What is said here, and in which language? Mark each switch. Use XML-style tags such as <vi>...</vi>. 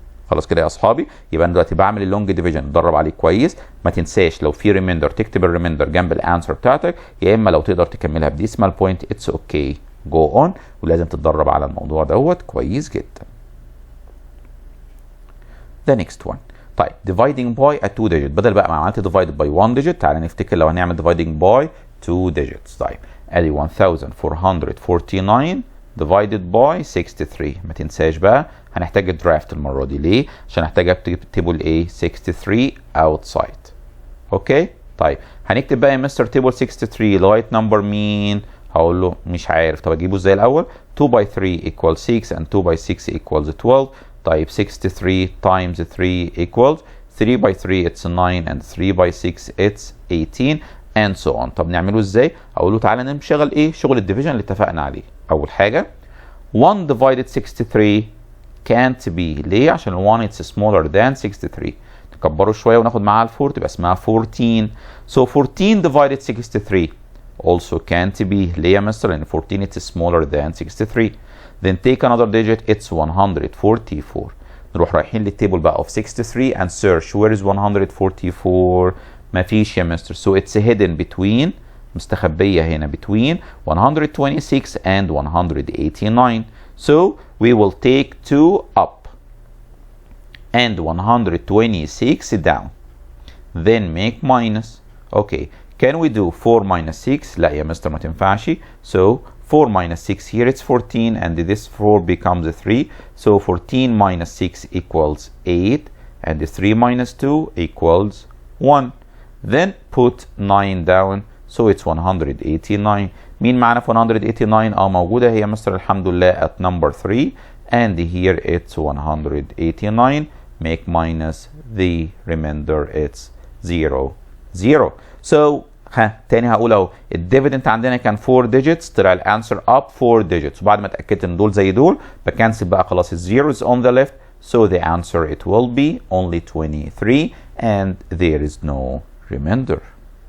<ar>خلاص كده يا اصحابي يبقى انا دلوقتي بعمل اللونج ديفيجن اتدرب عليه كويس. ما تنساش لو في ريميندر تكتب الريميندر جنب الانسر بتاعتك يا اما لو تقدر تكملها بديسمال بوينت</ar> <en>it's okay go on</en> <ar>ولازم تتدرب على الموضوع دوت كويس جدا.</ar> <en>The next one.</en> <ar>طيب</ar> <en>dividing by a 2 digit</en> <ar>بدل بقى ما عملت</ar> <en>divided by 1 digit</en> <ar>تعالى نفتكر لو هنعمل</ar> <en>dividing by 2 digits.</en> <ar>طيب ادي 1449 divided by 63. ما تنساش بقى هنحتاج الدرافت المره دي. ليه؟ عشان هحتاج اكتب تيبل ايه 63 outside. اوكي طيب هنكتب بقى يا مستر تيبل 63 لغايه نمبر مين؟ هقول له مش عارف. طب اجيبه ازاي الاول؟</ar> <en>2 by 3 equals 6 and 2 by 6 equals 12. طيب 63 times 3 equals 3 by 3 it's 9 and 3 by 6 it's 18 and so on.</en> <ar>طب نعمله ازاي؟ اقول له تعالى نشتغل ايه؟ شغل الديفيجن اللي اتفقنا عليه.</ar> <en>اول حاجه 1 divided 63 can't be.</en> <ar>ليه؟ عشان</ar> <en>1 it's smaller than 63.</en> <ar>نكبره شويه وناخد معاها ال 4 تبقى اسمها 14.</ar> <en>So 14 divided 63 also can't be.</en> <ar>ليه يا مستر؟ لان</ar> <en>14 it's smaller than 63. Then take another digit it's 144.</en> <ar>نروح رايحين للتيبل بقى</ar> <en>of 63 and search where is 144.</en> <ar>مفيش يا مستر.</ar> <en>So it's hidden between</en> <ar>مستخبية هنا</ar> <en>between 126 and 189. So we will take 2 up and 126 down. Then make minus. Okay. Can we do 4 minus 6?</en> <ar>لا يا مستر ما تنفعش.</ar> <en>So 4 minus 6 here it's 14 and this 4 becomes a 3. So 14 minus 6 equals 8 and 3 minus 2 equals 1. Then put 9 down so it's 189.</en> <ar>مين معنا في 189؟ موجودة هي مستر الحمد لله</ar> <en>at number 3 and here it's 189. Make minus the remainder it's 0 0.</en> <ar>So تاني هقول اهو الديفيدنت عندنا كان 4 digits طلع الانسر up 4 digits وبعد ما اتاكدت ان دول زي دول بكنسل بقى خلاص الزيروز</ar> <en>on the left so the answer it will be only 23 and there is no remainder.</en>